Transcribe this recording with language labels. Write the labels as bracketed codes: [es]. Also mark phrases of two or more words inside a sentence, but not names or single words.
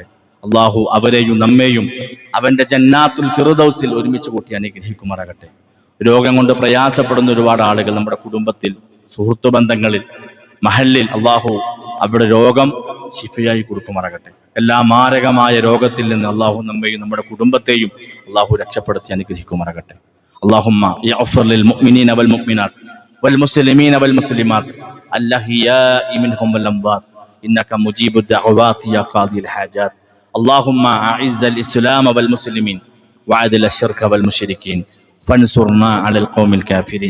[ml] അള്ളാഹു അവരെയും നമ്മെയും അവന്റെ ജന്നാത്തുൽ ഫിർദൗസിൽ ഒരുമിച്ച് കൂട്ടി അനുഗ്രഹിക്കുമാറാകട്ടെ. രോഗം കൊണ്ട് പ്രയാസപ്പെടുന്ന ഒരുപാട് ആളുകൾ നമ്മുടെ കുടുംബത്തിൽ, സുഹൃത്തു ബന്ധങ്ങളിൽ, മഹല്ലിൽ അള്ളാഹു അവിടെ രോഗം ശിഫയായി കൊടുക്കുമാറാകട്ടെ. എല്ലാ മാരകമായ രോഗത്തിൽ നിന്ന് അള്ളാഹു നമ്മെയും നമ്മുടെ കുടുംബത്തെയും അള്ളാഹു രക്ഷപ്പെടുത്തി അനുഗ്രഹിക്കുമാറാകട്ടെ. [ar] اللهم اغفر للمؤمنين والمؤمنات والمسلمين والمسلمات الأحياء منهم والأموات إنك مجيب الدعوات يا قاضي الحاجات. اللهم أعز الإسلام والمسلمين وأذل الشرك والمشركين فانصرنا على القوم الكافرين.